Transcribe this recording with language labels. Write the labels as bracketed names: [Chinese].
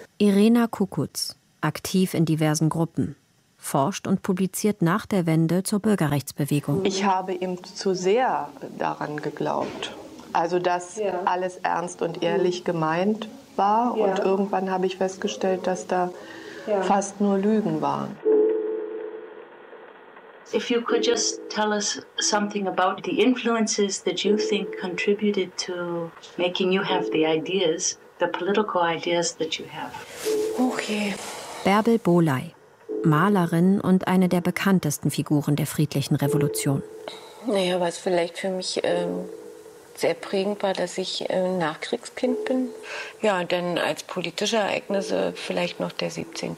[German] Irena Kukuz, aktiv in diversen Gruppen, forscht und publiziert nach der Wende zur Bürgerrechtsbewegung. Ich habe ihm zu sehr daran geglaubt. Also, dass alles ernst und ehrlich gemeint war. Ja. Und irgendwann habe ich festgestellt, dass da fast nur Lügen waren. [English] If you could just tell us something about the influences that you think contributed to making you have the ideas, the political ideas that you have. Okay. [German] Bärbel Bohley, Malerin und eine der bekanntesten Figuren der friedlichen Revolution. Naja, was vielleicht für mich sehr prägend war, dass ich Nachkriegskind bin. Ja, dann als politische Ereignisse vielleicht noch der 17.